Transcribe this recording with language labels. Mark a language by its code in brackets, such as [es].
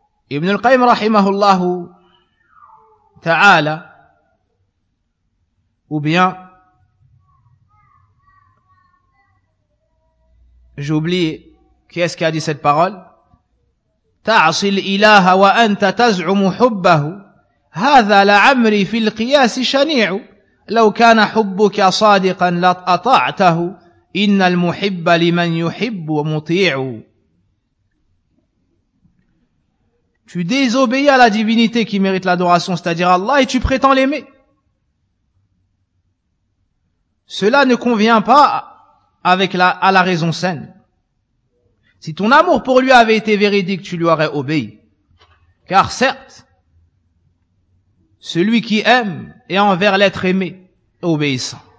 [fr] Ibn al-Qayyim rahimahullahu ta'ala, ou bien, j'oublie, qui est-ce qui a dit cette parole ? [ar] تعصي الإله وأنت تزعم حبه هذا لعمري في القياس شنيع لو كان حبك صادقا لأطعته إن المحب لمن يحب ومطيع. [fr] Tu désobéis à la divinité qui mérite l'adoration, c'est-à-dire Allah, et tu prétends l'aimer. Cela ne convient pas avec à la raison saine. Si ton amour pour lui avait été véridique, tu lui aurais obéi. Car certes, celui qui aime est envers l'être aimé, obéissant.